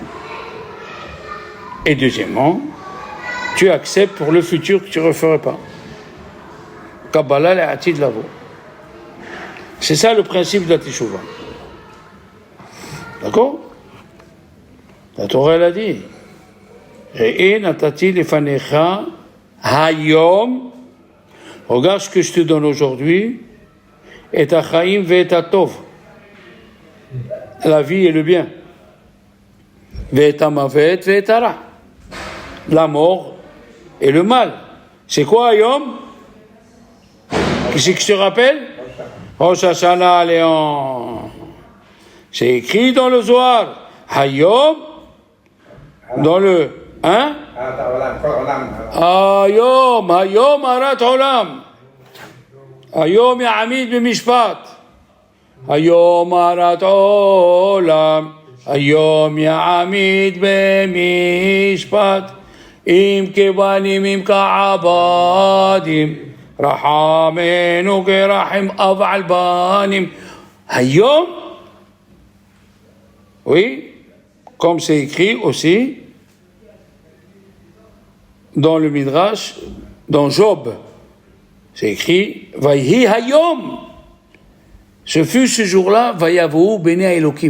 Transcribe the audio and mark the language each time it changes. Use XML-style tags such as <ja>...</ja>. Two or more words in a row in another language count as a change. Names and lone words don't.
<fr>Et deuxièmement, tu acceptes pour le futur que tu ne referais pas.</fr> <he>קבלה לעתיד לבוא.</he> <fr>C'est ça le principe de la Teshuvah. D'accord? La Torah, elle a dit</fr> <he>ראה נתתי לפניך היום.</he> <fr>Regarde ce que je te donne aujourd'hui, et</fr> <he>החיים ואת הטוב,</he> <fr>la vie et le bien,</fr> <he>ואת המות ואת הרע,</he> <fr>la mort et le mal. C'est quoi hayom? Qui c'est que je te rappelle? Rosh Hashanah, Léon. C'est écrit dans le Zohar. Hayom, dans le... Hein?</fr> <he>היום היום הרת עולם. היום יעמיד במשפט. היום הרת עולם. היום יעמיד במשפט. אם כבנים אם כעבדים. רחמנו כרחם אב על בנים. Hayom.</he> <fr>Oui, comme c'est écrit aussi dans le Midrash, dans Job, c'est écrit</fr> <he>ויהי היום.</he> <fr>Ce fut ce jour-là,</fr> <he>ויבואו בני אלוהים.</he>